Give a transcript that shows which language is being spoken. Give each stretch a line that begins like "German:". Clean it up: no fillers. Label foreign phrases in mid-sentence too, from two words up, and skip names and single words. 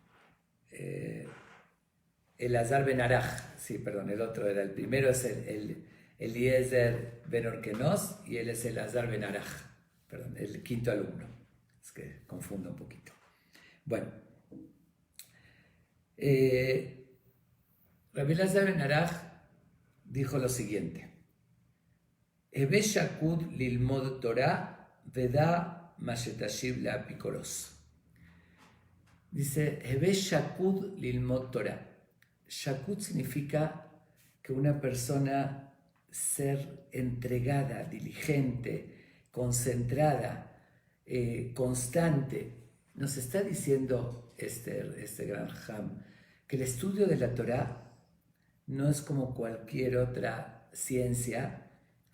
Spanish: Elazar ben Araj, sí, perdón, el otro era el primero, es el Eliezer ben Orkenos y él es Elazar ben Araj, perdón, el 5º alumno, es que confundo un poquito. Bueno, Rabbi Elazar ben Araj dijo lo siguiente,
Hebrew: הוי שקוד ללמוד תורה ודע מה שתשיב לאפיקורוס.
Spanish: Dice,
Hebrew: הוי שקוד ללמוד תורה.
Spanish: Shakud significa que una persona ser entregada, diligente, concentrada, constante. Nos está diciendo este gran Ham que el estudio de la Torah no es como cualquier otra ciencia